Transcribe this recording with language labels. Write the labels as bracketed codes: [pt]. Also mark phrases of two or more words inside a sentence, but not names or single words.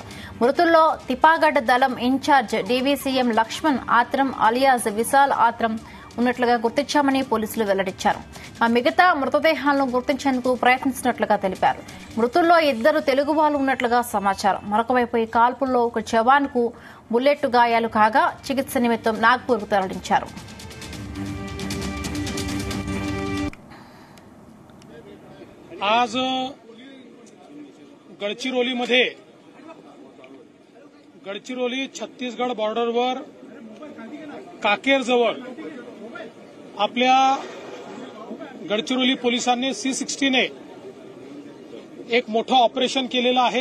[te] మృతుల్లో తిపాగఢ్ దళం ఇన్ఛార్జ్ డీవీసీఎం లక్ష్మణ్ ఆత్రం అలియాస్ విశాల్ ఆత్రం ఉన్నట్లుగా గుర్తించామని పోలీసులు వెల్లడించారు. ఆ మిగతా మృతదేహాలను గుర్తించేందుకు ప్రయత్నిస్తున్నట్లుగా తెలిపారు. మృతుల్లో 2 తెలుగు వాళ్లు ఉన్నట్లుగా సమాచారం. మరొకవైపు ఈ కాల్పుల్లో ఒక జవాన్ కు బుల్లెట్ గాయాలు కాగా చికిత్స నిమిత్తం నాగ్పూర్ కు తరలించారు. [mr] आज गडचिरोली छत्तीसगड बॉर्डरवर काकेर जवळ आपल्या गडचिरोली पोलिसांनी C-60 ने एक मोठं ऑपरेशन केलेलं आहे.